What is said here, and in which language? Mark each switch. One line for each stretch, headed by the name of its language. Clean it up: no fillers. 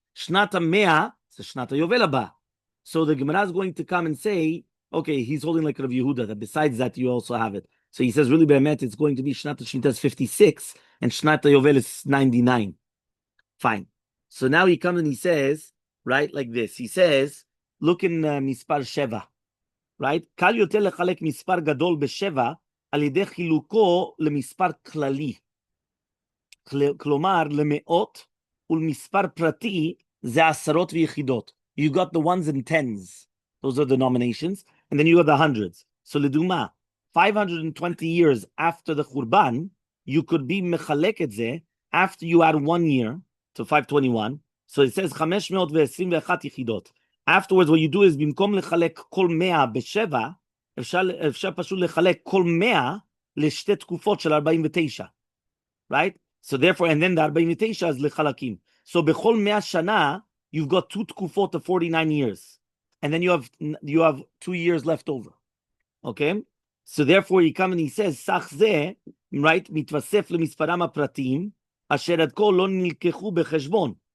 English: Shnat 100 is Shnat Yovel Ba. So the Gemara is going to come and say, okay, he's holding like Rav Yehuda, that besides that you also have it. So he says, really, Be'emet, it's going to be Shnat Shemitah is 56 and Shnat Yovel is 99. Fine. So now he comes and he says, right, like this. He says, look in Mispar Sheva. Right?
Hebrew: קל יותר לחלק מספר גדול בשבע על ידי חילוקו למספר כללי. כלומר, למאות ולמספר פרטי זה עשרות ויחידות.
English: You got the ones and tens. Those are denominations. And then you got the hundreds. So לדוגמה, 520 years after the Khurban, you could be
Hebrew: מחלק את זה
English: after you add 1 year to 521. So it says 521 יחידות. Afterwards, what you do is,
Hebrew: במקום לחלק כל 100 בשבע, אפשר פשוט לחלק כל 100 לשתי תקופות של 49.
English: Right? So therefore, and then the 49 is לחלקים. So
Hebrew: בכל 100 שנה,
English: you've got 2 תקופות of 49 years. And then you have 2 years left over. Okay? So therefore, he comes and he says,
Hebrew: סך זה, right, מתווסף למספרם הפרטיים, אשר עד כה לא נלקחו בחשבון.